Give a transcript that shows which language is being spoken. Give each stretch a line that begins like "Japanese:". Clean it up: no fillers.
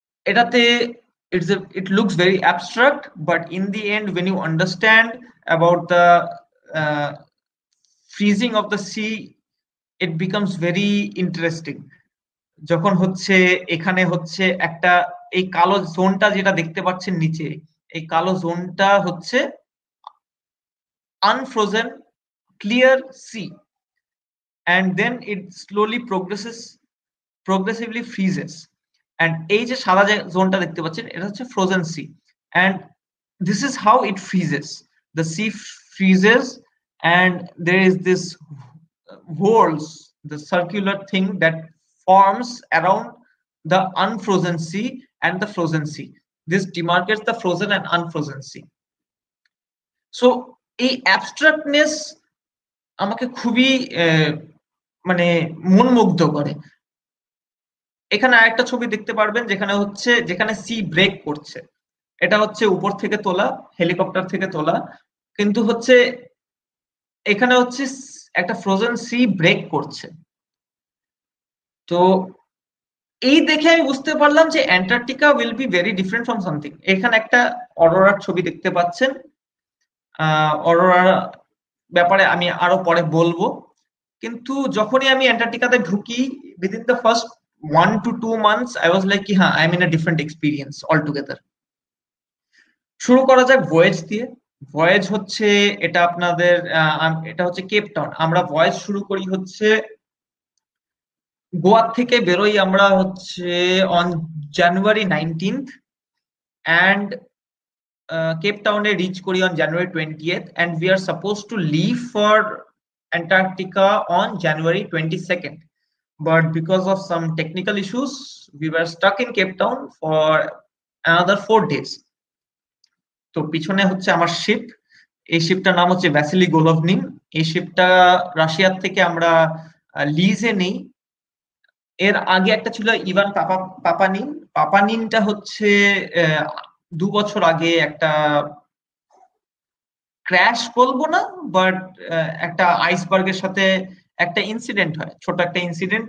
English: এটাতে it looks very abstract, but in the end when you understand about the uh, freezing of the sea, it becomes very interesting.
Bangla: যখন হচ্ছে এখানে হচ্ছে একটা, এই কালো জোনটা যেটা দেখতে পাচ্ছেন নিচে, এই কালো জোনটা হচ্ছে
English: unfrozen clear sea, and then it slowly progressively freezes. And
Bangla: এই যে সাদা যে জোনটা দেখতে পাচ্ছেন, এটা হচ্ছে
English: frozen sea, and this is how it freezes. The sea freezes, and there is this whorls, the circular thing that forms around the unfrozen sea and the frozen sea. This demarcates the frozen and unfrozen sea.
Bangla: So এই abstractness আমাকে খুবই মানে মনমুগ্ধ করে। এখানে আরেকটা ছবি দেখতে পারবেন, যেখানে সি ব্রেক করছে। এটা হচ্ছে উপর থেকে তোলা, হেলিকপ্টার থেকে তোলা, কিন্তু হচ্ছে এখানে হচ্ছে একটা ফ্রোজেন সি ব্রেক করছে। তো এই দেখে আমি বুঝতে পারলাম যে Antarctica
English: Will be very different from something.
Bangla: এখানে একটা অরোরার ছবি দেখতে পাচ্ছেন। অরোরার ব্যাপারে আমি আরো পরে বলবো, কিন্তু যখনই আমি অ্যান্টার্কটিকাতে ঢুকি,
English: within the first 1 to 2 months I was like, হ্যাঁ, I am in a different experience altogether.
Bangla: শুরু করা যাক ভয়েজ দিয়ে। ভয়েজ হচ্ছে এটা আপনাদের, এটা হচ্ছে কেপ টাউন। আমরা ভয়েজ শুরু করি হচ্ছে গোয়া থেকে বেরোই আমরা হচ্ছে
English: On January 19th, and Cape Town reach করি on January 20th, and we are supposed to leave for Antarctica on January 22nd. But because of some technical issues, we were stuck in Cape Town for another 4 days.
Bangla: তো পিছনে হচ্ছে আমার sheep, এই শিপটার নাম হচ্ছে Vasily গোলোভনিন। এই শিপটা রাশিয়ার থেকে আমরা লিজে নেই। এর আগে একটা ছিল ইভান পাপানিন। পাপানিনটা হচ্ছে 2 বছর আগে একটা ক্র্যাশ বলবো না, বাট একটা আইসবার্গের সাথে একটা ইনসিডেন্ট হয়, ছোট একটা ইনসিডেন্ট।